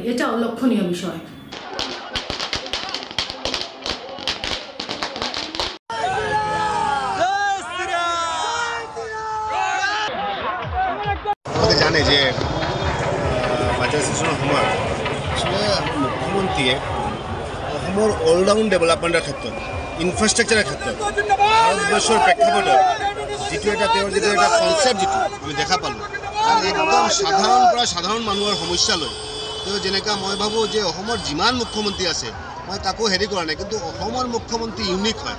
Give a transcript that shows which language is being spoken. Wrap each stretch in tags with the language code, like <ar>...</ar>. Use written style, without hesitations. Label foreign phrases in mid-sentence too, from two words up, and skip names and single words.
<as>এটাও লক্ষণীয় বিষয়। জানে যে</as> <en>budget session-er</en> <as>সময় আসলে মুখ্যমন্ত্ৰীয়ে অসমৰ</as> <en>all-round development-or</en> <as>ক্ষেত্ৰত, ইনফ্ৰাষ্ট্ৰাকচাৰৰ ক্ষেত্ৰত ভাৰতবৰ্ষৰ প্ৰেক্ষাপটত যিটো এটা তেওঁৰ যিটো এটা কনচেপ্ট যিটো আমি দেখা পালোঁ, আৰু একদম সাধাৰণ পৰা সাধাৰণ মানুহৰ সমস্যা লৈ তেওঁ যেনেকৈ মই ভাবোঁ যে অসমৰ যিমান মুখ্যমন্ত্ৰী আছে মই তাকো হেৰি কৰা নাই, কিন্তু অসমৰ মুখ্যমন্ত্ৰী ইউনিক হয়।</as>